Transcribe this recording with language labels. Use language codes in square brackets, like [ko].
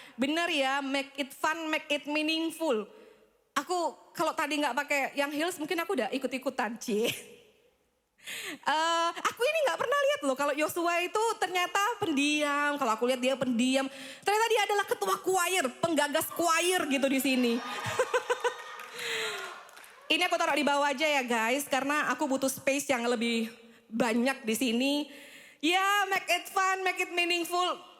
[id] Bener ya, [en] make it fun, make it meaningful. [id] Aku kalau tadi gak pakai yang heels mungkin aku udah ikut-ikutan Cie. Aku ini gak pernah lihat loh kalau Yosua itu ternyata pendiam. Kalau aku lihat dia pendiam, ternyata dia adalah ketua choir, penggagas choir gitu di sini. Ini aku taruh di bawah aja ya guys, karena aku butuh space yang lebih banyak di sini. [en] Ya, make it fun, make it meaningful.